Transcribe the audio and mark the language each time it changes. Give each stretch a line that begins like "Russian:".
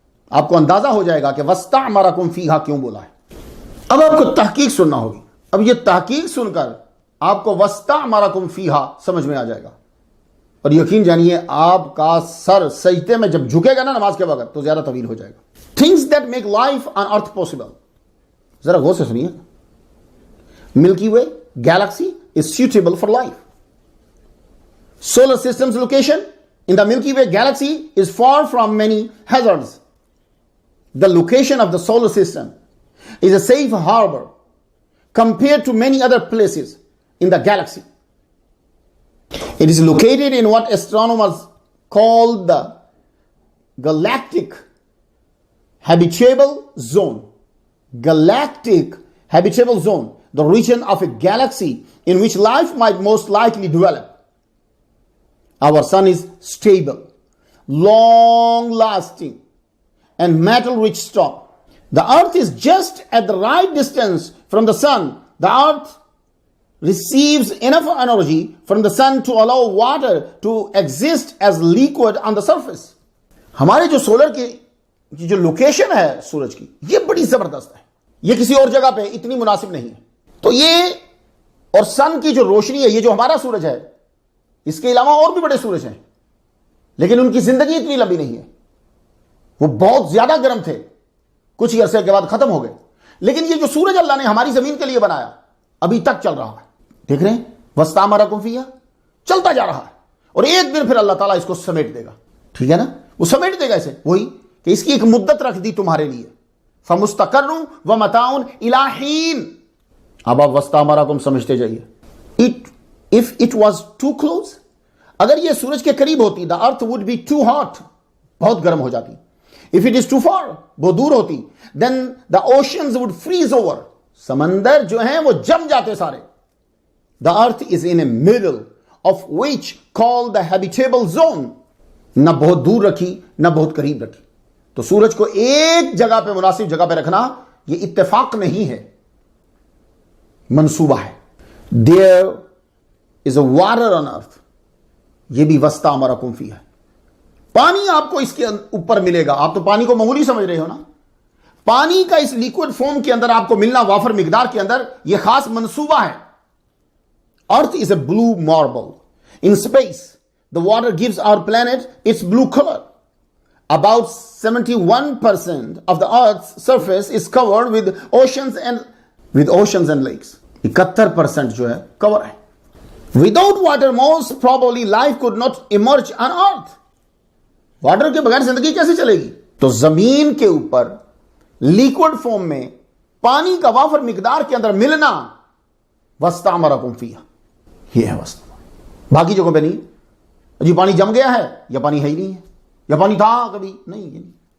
Urdu: آپ کو اندازہ ہو جائے گا کہ
Arabic: وَاسْتَعْمَرَكُمْ فِيهَا
Urdu: کیوں بولا ہے۔ اب آپ کو تحقیق سننا ہوگی، اب یہ تحقیق سن کر آپ کو وَاسْتَعْمَرَكُمْ فِيهَا سمجھ میں آ جائے گا، اور یقین جانیے آپ کا سر سجدے میں جب جھکے گا نا نماز کے وقت تو زیادہ طویل ہو جائے گا۔
English: Things that make life on earth possible،
Urdu: ذرا غور سے سنیے۔ ملکی وے
English: galaxy is suitable for life. Solar system's location in the Milky Way galaxy is far from many hazards. The location of the solar system is a safe harbor compared to many other places in the galaxy. It is located in what astronomers call the galactic habitable zone. Galactic habitable zone, the region of a galaxy in which life might most likely develop. Our sun is stable, long-lasting, and metal-rich star. The earth is just at the right distance from the sun. The earth receives enough energy from the sun to allow water to exist as liquid on the surface.
Urdu: ہمارے جو solar کی جو location ہے سورج کی، یہ بڑی زبردست ہے، یہ کسی اور جگہ پہ اتنی مناسب نہیں ہے۔ تو یہ اور سن کی جو روشنی ہے، یہ جو ہمارا سورج ہے، اس کے علاوہ اور بھی بڑے سورج ہیں، لیکن ان کی زندگی اتنی لمبی نہیں ہے، وہ بہت زیادہ گرم تھے، کچھ عرصے کے بعد ختم ہو گئے۔ لیکن یہ جو سورج اللہ نے ہماری زمین کے لیے بنایا ابھی تک چل رہا ہے، دیکھ رہے ہیں
Arabic: وَاسْتَعْمَرَكُمْ فِيهَا
Urdu: چلتا جا رہا ہے، اور ایک دن پھر اللہ تعالیٰ اس کو سمیٹ دے گا. ٹھیک ہے نا، وہ سمیٹ دے گا اسے، وہی کہ اس کی ایک مدت رکھ دی تمہارے لیے.
Arabic: فَمُسْتَقَرٌّ وَمَتَاعٌ إِلَىٰ حِينٍ.
Urdu: اب آپ وَاسْتَعْمَرَكُمْ سمجھتے جائیے.
English: If it was too close,
Urdu: اگر یہ سورج کے قریب ہوتی
English: the earth would be too hot,
Urdu: بہت گرم ہو جاتی.
English: If it is too far,
Urdu: وہ دور ہوتی,
English: then the oceans would freeze over.
Urdu: سمندر جو ہیں وہ جم جاتے سارے.
English: The earth is in a middle of which called the habitable zone.
Urdu: نہ بہت دور رکھی نہ بہت قریب رکھی. تو سورج کو ایک جگہ پہ مناسب جگہ پہ رکھنا یہ اتفاق نہیں ہے، منصوبہ ہے.
English: There is a water on earth.
Urdu: یہ بھی
Arabic: وَاسْتَعْمَرَكُمْ فِيهَا
Urdu: ہے. پانی آپ کو اس کے اوپر ملے گا. آپ تو پانی کو معمولی سمجھ رہے ہو نا. پانی کا اس لیکوڈ فارم کے اندر آپ کو ملنا وافر مقدار کے اندر یہ خاص منصوبہ ہے.
English: Earth is a blue marble. In space, the water gives our planet its blue color. About 71% of the Earth's surface is covered with oceans and lakes.
Urdu: 71% جو ہے cover ہے.
English: Without water, most probably life could not emerge on Earth.
Urdu: Water کے بغیر زندگی کیسے چلے گی؟ تو زمین کے اوپر لیکوڈ فارم میں پانی کا وافر مقدار کے اندر ملنا
Arabic: وَاسْتَعْمَرَكُمْ فِيهَا،
Urdu: یہ ہے واسطہ. باقی جگہوں پہ نہیں. جی پانی جم گیا ہے یا پانی ہے ہی نہیں ہے یا پانی تھا کبھی نہیں، یہ نہیں.